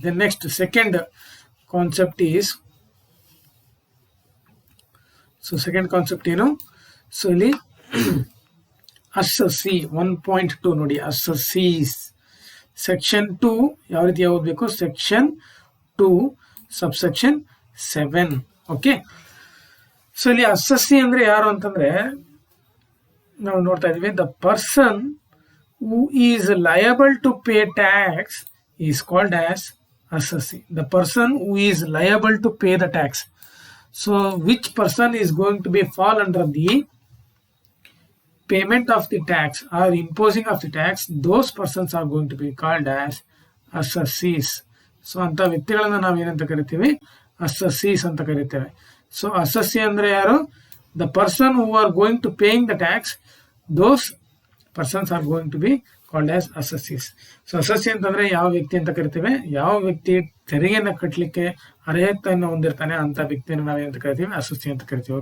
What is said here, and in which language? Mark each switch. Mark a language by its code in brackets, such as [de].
[en] then next second concept is, [kn] so second concept ಏನು, so ಇಲ್ಲಿ assessee 1.2 ನೋಡಿ, ಅಸಸ್ಸೀಸ್ section 2 ಯಾವ ರೀತಿ ಓದಬೇಕು, ಸೆಕ್ಷನ್ 2 ಸಬ್ಸೆಕ್ಷನ್ 7. ಓಕೆ, ಸೊ ಇಲ್ಲಿ ಅಸಸ್ಸಿ ಅಂದ್ರೆ ಯಾರು ಅಂತಂದ್ರೆ ನಾವು ನೋಡ್ತಾ ಇದೀವಿ, [en] The person who is liable to pay tax is called as assessee. The person who is liable to pay the tax. So which person is going to be fall under the payment of the tax or imposing of the tax, those persons are going to be called as assessees. [kn] So ಅಂತ ವ್ಯಕ್ತಿಗಳನ್ನ ನಾವು ಏನಂತ ಕರಿತೀವಿ, assessees ಅಂತ ಕರಿತೇವೆ. [en] so assessee [kn] ಅಂದ್ರೆ ಯಾರು, [en] the person who are going to paying the tax, those persons are going to be called as assessees. [kn] So assessee ಅಂತಂದ್ರೆ ಯಾವ ವ್ಯಕ್ತಿ ಅಂತ ಕರಿತೇವೆ, ಯಾವ ವ್ಯಕ್ತಿ ತೆರಿಗೆಯನ್ನು ಕಟ್ಟಲಿಕ್ಕೆ ಅರ್ಹತೆಯನ್ನು ಹೊಂದಿರ್ತಾನೆ ಅಂತ ವ್ಯಕ್ತಿಯನ್ನು ನಾವೇನಂತ ಕರಿತೀವಿ, assessee ಅಂತ ಕರಿತೀವಿ.